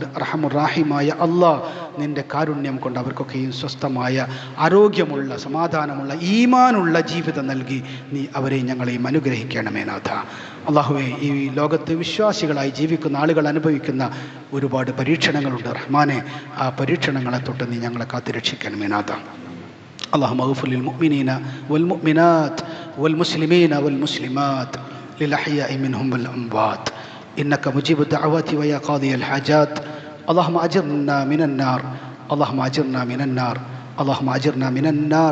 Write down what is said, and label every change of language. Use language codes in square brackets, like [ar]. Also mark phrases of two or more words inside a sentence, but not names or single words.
[ml] അർഹമുറാഹിമായ അള്ളാഹ്, നിൻ്റെ കാരുണ്യം കൊണ്ട് അവർക്കൊക്കെയും സ്വസ്ഥമായ, ആരോഗ്യമുള്ള, സമാധാനമുള്ള, ഈമാനുള്ള ജീവിതം നൽകി നീ അവരെയും ഞങ്ങളെയും അനുഗ്രഹിക്കണമേ നാഥ. അള്ളാഹുവേ, ഈ ലോകത്ത് വിശ്വാസികളായി ജീവിക്കുന്ന ആളുകൾ അനുഭവിക്കുന്ന ഒരുപാട് പരീക്ഷണങ്ങളുണ്ട്. റഹ്മാനെ, ആ പരീക്ഷണങ്ങളെ തൊട്ട് നീ ഞങ്ങളെ കാത്തുരക്ഷിക്കണമേ നാഥ. [ar] اللهم اغفر للمؤمنين والمؤمنات والمسلمين والمسلمات للأحياء منهم والأموات إنك مجيب الدعوات ويا قاضي الحاجات. اللهم أجرنا من النار، اللهم أجرنا من النار، اللهم أجرنا من النار.